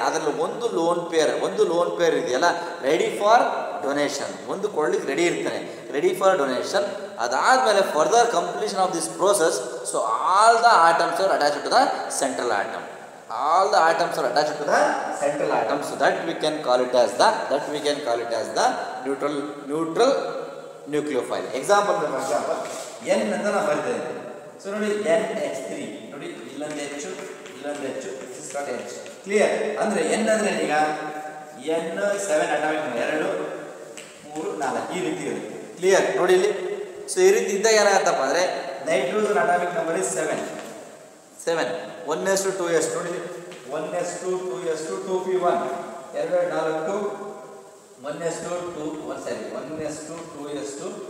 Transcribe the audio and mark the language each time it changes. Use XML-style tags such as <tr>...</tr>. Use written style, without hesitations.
<kn>ಅದರಲ್ಲಿ ಒಂದು lone pair ಇದೆಯಲ್ಲ ರೆಡಿ ಫಾರ್ ಡೊನೇಷನ್, ಒಂದು ಕೊಡ್ಲಿಕ್ಕೆ ರೆಡಿ ಇರ್ತಾನೆ, ರೆಡಿ ಫಾರ್ ಡೊನೇಷನ್.</kn> <en>ಅದಾದಮೇಲೆ further completion of this process, so all the atoms are attach to the central atom. All the atoms are attached to the central atom, so that we can call it as the neutral nucleophile.</en> <kn>Example N ಅಂತ ನಾನು ಬರೆದಿದ್ದೇನೆ. So ನೋಡಿ NH3 ನೋಡಿ, ಇಲ್ಲೊಂದು H,</kn> <en>this is called H. Clear?</en> <kn>ಅಂದರೆ N ಅಂದರೆ ಈಗ N 7 atomic number 2 3 4 ಈ ರೀತಿ ಇರುತ್ತೆ. ಕ್ಲಿಯರ್? ನೋಡಿ ಇಲ್ಲಿ. ಸೊ ಈ ರೀತಿ ಇದ್ದಾಗ ಏನಾಗುತ್ತಪ್ಪ ಅಂದರೆ nitrogen atomic number is 7 1s2 2s ನೋಡಿ 1s2 2s2 2p1 2 4 1s2 2 1s2 2s2</kn>